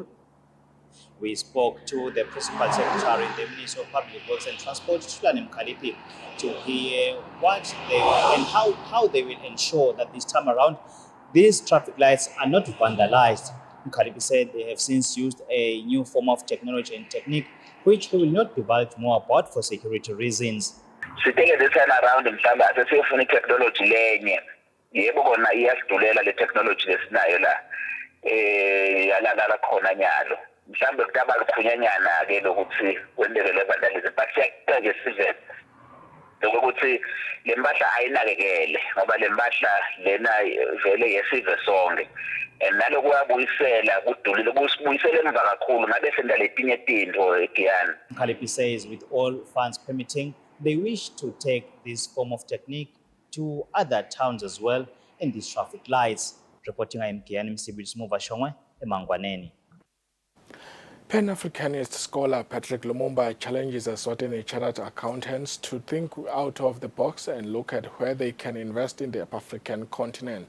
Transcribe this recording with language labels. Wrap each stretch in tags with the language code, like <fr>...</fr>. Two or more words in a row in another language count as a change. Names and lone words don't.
<en>We spoke to the Principal Secretary in the Ministry of Public Works and Transport, Tulani Mkalipi, to hear what they and how they will ensure that this time around these traffic lights are not vandalized. Mkalipi said they have since used a new form of technology and technique, which he will not divulge more about for security reasons.</en> <ss>Sithinge</ss> <en>this time around</en> <ss>mhlawumbe asesiyofuna technology lenye yebo kona iyasidulela le technology lesinayo la yalala khona nyalo mhlawumbe kutaba lukhonyanyana ke lokuthi kwendele le</ss> <en>vandalism but</en> <ss>siyaqala nje size lokuthi le mpahla ayinakekele ngoba le mpahla lena vele yesive sonke naloku yabuyisela kudulile kusibuyisela emva kakhulu ngabe sendaletinye tinto egiyani.</ss> <en>Mkalipi says with all funds permitting, they wish to take this form of technique to other towns as well in these traffic lights. Reporting I am Kian Msibi Shongwe, Mangwaneni. Pan-Africanist scholar Patrick Lumumba challenges Eswatini chartered accountants to think out of the box and look at where they can invest in the African continent.</en>